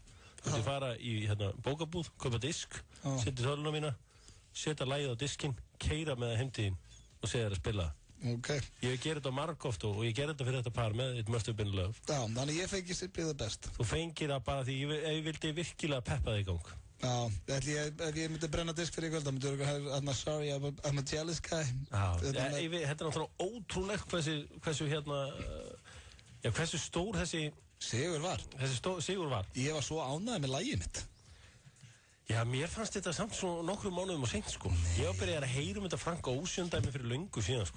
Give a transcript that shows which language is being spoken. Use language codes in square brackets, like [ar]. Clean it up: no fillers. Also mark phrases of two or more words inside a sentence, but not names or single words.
[is] Þú myndi fara í bókabúð, kaupa disk, setja töluna mína, setja lagið á diskinn, keyra með það heim til þín og segja þér að spila. Okay. Ég ger þetta margóft og ég ger þetta fyrir þetta par með It Must Have Been Love. Já, þannig ég fengi Simply the Best. Þú fengir það bara því ég vildi virkilega peppa þig í gang. Já, ef ég myndi brenna disk fyrir ykkur, þá myndi [en] I'm sorry, I'm a jealous guy. [is] Já, þetta er náttúrulega ótrúlegt hversu hversu stór þessi sigur var. Sigur var. Ég var svo ánægður með lagið mitt. Já, mér fannst þetta samt svo nokkrum mánuðum og seint, sko. Ég var byrjað að heyra þetta Frank Ocean dæmi fyrir löngu síðan, sko.